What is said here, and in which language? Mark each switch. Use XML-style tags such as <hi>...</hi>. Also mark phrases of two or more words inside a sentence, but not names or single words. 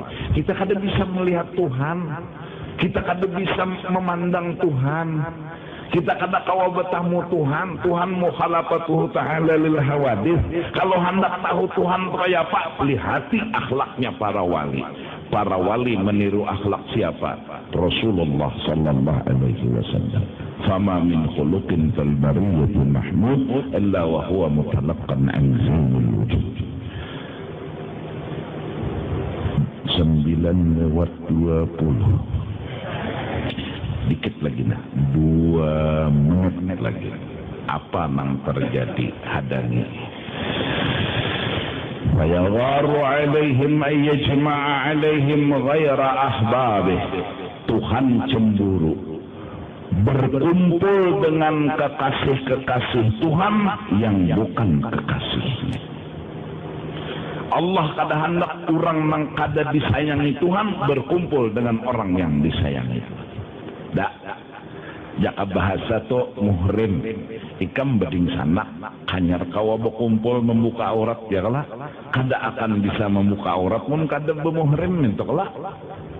<bjn>Kita kada bisa melihat Tuhan, kita kada bisa memandang Tuhan, kita kada kawa betamu Tuhan. Tuhan</bjn> <ar>مخالفته تعالى للحوادث.</ar> <bjn>Kalau hendak tahu Tuhan kaya apa, lihati akhlaknya para wali. Para wali meniru akhlak siapa?</bjn> <ar>رسول الله صلى الله عليه وسلم. فما من خلق في البرية محمود إلا وهو متلقى عن زين الوجود.</ar> <bjn>9:20. Dikit lagi nah, 2 menit lagi. Apa nang terjadi? Hadangi.</bjn> <ar>فيغار عليهم أن يجمع عليهم غير أحبابه.</ar> <bjn>Tuhan cemburu berkumpul dengan kekasih-kekasih Tuhan yang bukan kekasihnya. Allah kada hendak orang nang kada disayangi Tuhan berkumpul dengan orang yang disayangi. Dak, jaka bahasa to muhrim, ikam beding sanak, hanyar kawa berkumpul membuka aurat ya kalah, kada akan bisa membuka aurat mun kada bermuhrim itu kalah.</bjn>